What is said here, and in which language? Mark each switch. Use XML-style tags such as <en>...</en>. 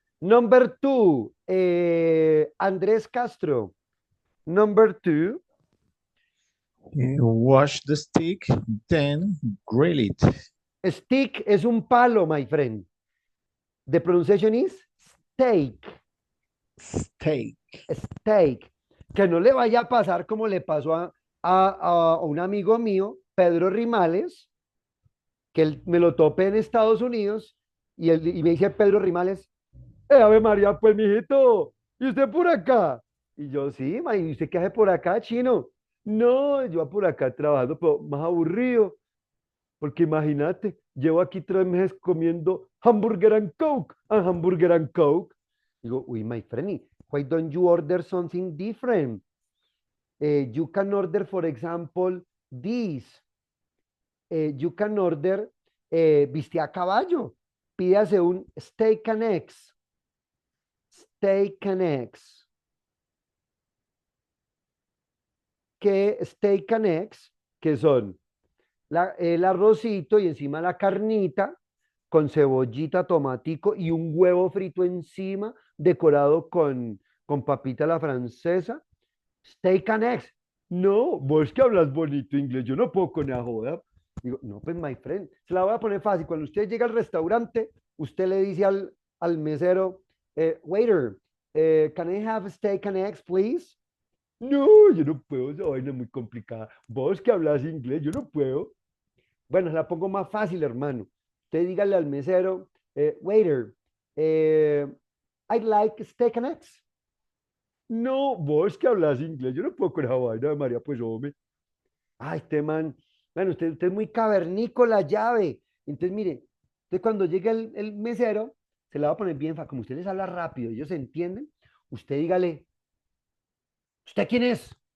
<en>Number 2, Andres Castro. Number 2, Wash the stick, then grill it.</en> <es>stick es un palo,</es> <en>my friend. The pronunciation is steak. Steak. Steak.</en> <es>Que no le vaya a pasar como le pasó a un amigo mío, Pedro Rimales, que me lo topé en Estados Unidos y me dice Pedro Rimales, Ave María, pues mijito, ¿y usted por acá? Y yo, sí, ma, ¿y usted qué hace por acá, chino? No, yo por acá trabajando, pero más aburrido, porque imagínate, llevo aquí 3 meses comiendo</es> <en>hamburger and coke, and hamburger and coke.</en> <es>Digo, uy,</es> <en>my friend, why don't you order something different? You can order, for example, this. You can order bistec a caballo.</en> <es>Pídase un</es> <en>steak and eggs. Steak and eggs.</en> <es>¿Qué steak and eggs? Que son el arrocito y encima la carnita con cebollita, tomatico y un huevo frito encima, decorado con papita a la francesa. Steak and eggs. No, vos que hablas bonito inglés, yo no puedo con la joda. Digo, no, pues, my friend, se la voy a poner fácil. Cuando usted llega al restaurante, usted le dice al mesero,</es> <en>waiter, can I have steak and eggs, please?</en> <es>No, yo no puedo, esa vaina es muy complicada. Vos que hablas inglés, yo no puedo. Bueno, se la pongo más fácil, hermano. Usted dígale al mesero,</es> <en>waiter, I'd like steak and eggs.</en> <es>No, vos que hablas inglés, yo no puedo con esa vaina de María, pues hombre. Ay, este man, bueno, usted es muy cavernícola, llave. Entonces, mire, entonces cuando llegue el mesero, se la va a poner bien fácil. Como usted les habla rápido, ellos entienden, usted dígale, ¿usted quién es?</es>